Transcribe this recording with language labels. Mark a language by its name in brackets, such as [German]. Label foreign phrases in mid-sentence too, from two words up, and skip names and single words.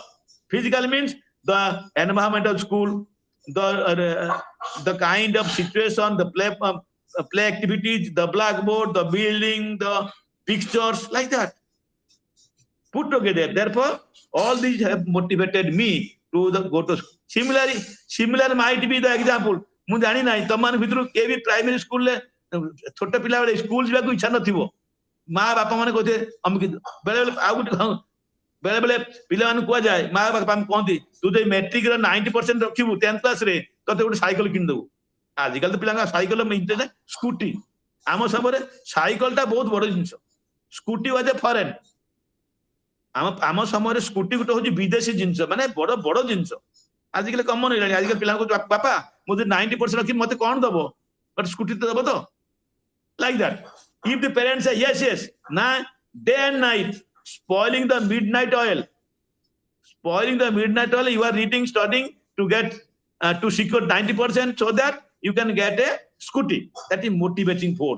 [English] Physical means the environment of school, the kind of situation, the play activities, the blackboard, the building, the pictures, like that. Put together. Therefore, all these have motivated me to go to school. Similar might be the example. [Odia] ମୁଁ ଜାଣି ନାହିଁ ତମମାନଙ୍କ ଭିତରୁ କେ ବି [English] primary schoolରେ [Odia] ଛୋଟ ପିଲା ବେଳେ ସ୍କୁଲ ଯିବାକୁ ଇଚ୍ଛା ନଥିବ ମା ବାପା ମାନେ କହୁଥିବେ ବେଳେ ବେଳେ ଆଉ ଗୋଟେ ବେଳେ ବେଳେ ପିଲାମାନଙ୍କୁ କୁହାଯାଏ ମା ବାପା କହନ୍ତି ତୁ ଯଦି ମେଟ୍ରିକର 90% ରଖିବୁ 10th କ୍ଲାସରେ ତତେ ଗୋଟେ ସାଇକେଲ କିଣିଦେବୁ ଆଜିକାଲି ତ ପିଲାଙ୍କ ସାଇକେଲ ସ୍କୁଟି ଆମ ସମୟରେ ସାଇକେଲଟା ବହୁତ ବଡ ଜିନିଷ ସ୍କୁଟି [English] was a foreign [Odia] ଆମ ସମୟରେ ସ୍କୁଟି ଗୋଟେ ହଉଛି ବିଦେଶୀ ଜିନିଷ ମାନେ ବଡ ବଡ ଜିନିଷ ଆଜିକାଲି କମନ ହେଇଗଲାଣି ଆଜିକାଲି ପିଲାଙ୍କୁ ବାପା ମୁଁ ଯଦି 90% ରଖିବି ମତେ କଣ ଦବ ଗୋଟେ ସ୍କୁଟି ତ ଦବ ତ [English] like that if the parents say yes na day and night spoiling the midnight oil you are reading studying to get to secure 90% so that you can get a scooty that is motivating force.